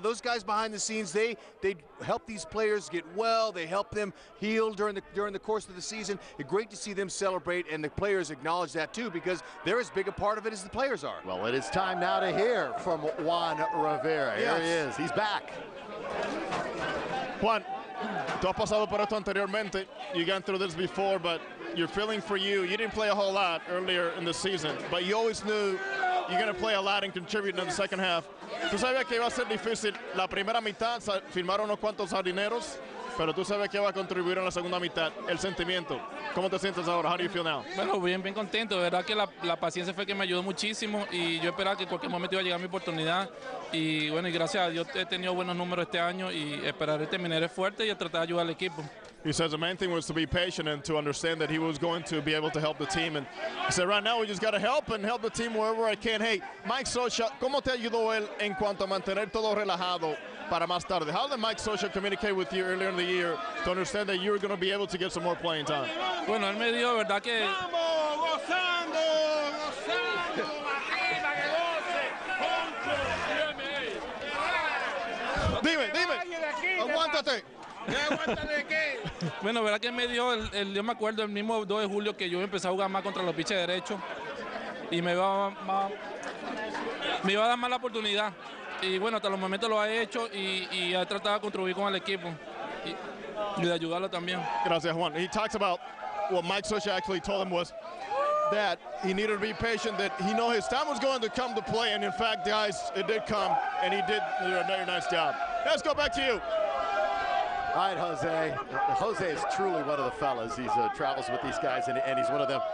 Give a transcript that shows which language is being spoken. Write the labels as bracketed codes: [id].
[en] Those guys behind the scenes, they help these players get well. They help them heal during the course of the season. It's great to see them celebrate, and the players acknowledge that too, because they're as big a part of it as the players are. Well, it is time now to hear from Juan Rivera. Yes. Here he is. He's back. [es] Juan, tú has pasado por esto anteriormente. [en] You gone through this before, but your feeling for you didn't play a whole lot earlier in the season, but you always knew you're going to play a lot and contribute in the second half. [es] Tú sabías que iba a ser difícil la primera mitad, firmar unos cuantos jardineros, pero tú sabes que va a contribuir en la segunda mitad. El sentimiento, ¿cómo te sientes ahora? How do you feel now? Bueno, bien contento. De verdad que la paciencia fue que me ayudó muchísimo y yo esperaba que en cualquier momento iba a llegar mi oportunidad. Y bueno, y gracias a Dios he tenido buenos números este año y esperaré terminar fuerte y tratar de ayudar al equipo. [en] He says the main thing was to be patient and to understand that he was going to be able to help the team. And he said, right now we just got to help the team wherever I can. [es] Hey, Mike Scioscia, ¿cómo te ayudó él en cuanto a mantener todo relajado para más tarde? [en] How did Mike Scioscia communicate with you earlier in the year to understand that you were going to be able to get some more playing time? [es] Bueno, él me dio, verdad que... ¡Vamos, gozando! ¡Arriba, que goce! Dime, aguántate. ¿De qué? Bueno, verdad que me dio, yo me acuerdo el mismo 2 de julio que yo empecé a jugar más contra los pitchers derechos y me iba a dar más la oportunidad. Y bueno, hasta los momentos lo he hecho y he tratado de contribuir con el equipo y de ayudarlo también. Gracias, Juan. [en] He talks about what Mike Scioscia actually told him was that he needed to be patient, that he knew his time was going to come to play, and in fact, guys, it did come, and he did a very nice job. Let's go back to you. All right, Jose. Jose is truly one of the fellas. He travels with these guys, and he's one of them.